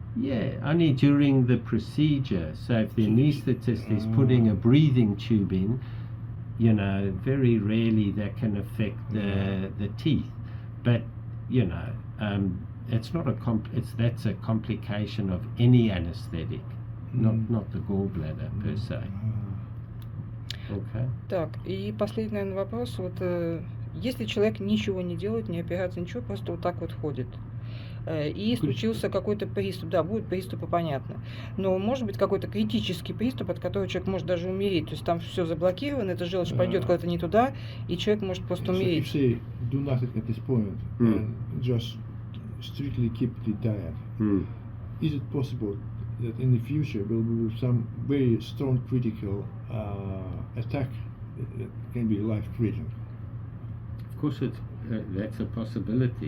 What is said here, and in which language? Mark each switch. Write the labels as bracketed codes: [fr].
[en] Yeah, only during the procedure. So if the anaesthetist is putting a breathing tube in, you know, very rarely that can affect the teeth. But, you know, it's not that's a complication of any anesthetic, not the gallbladder per se. Okay. [ru] Так, и последний, наверное, вопрос. Вот если человек ничего не делает, не операция, ничего, просто вот так вот ходит, и случился какой-то приступ, да, будут приступы, понятно, но может быть какой-то критический приступ, от которого человек может даже умереть, то есть там все заблокировано, эта желчь пойдет куда-то не туда, и человек может просто умереть. [en] So if they do nothing at this point and just strictly keep the diet, is it possible that in the future there will be some very strong critical attack that can be life-threatening? Of course, that's a possibility.